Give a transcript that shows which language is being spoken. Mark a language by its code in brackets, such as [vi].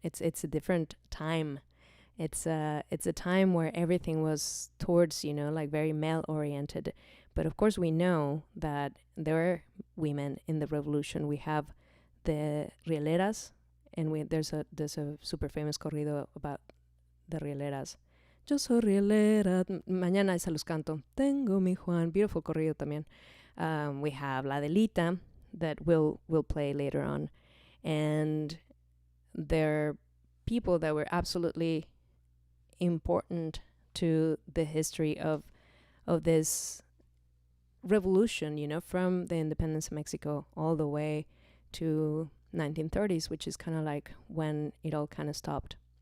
[en] It's a different time. It's a time where everything was towards, like very male oriented. But of course we know that there are women in the revolution. We have the rieleras, and there's a super famous corrido about the rieleras. [es] Yo soy rielera, mañana se los canto. Tengo mi Juan, [en] beautiful [es] corrido también. [en] We have La Delita that we'll play later on, and they're people that were absolutely important to the history of this revolution, from the independence of Mexico all the way to 1930s, which is kind of like when it all kind of stopped.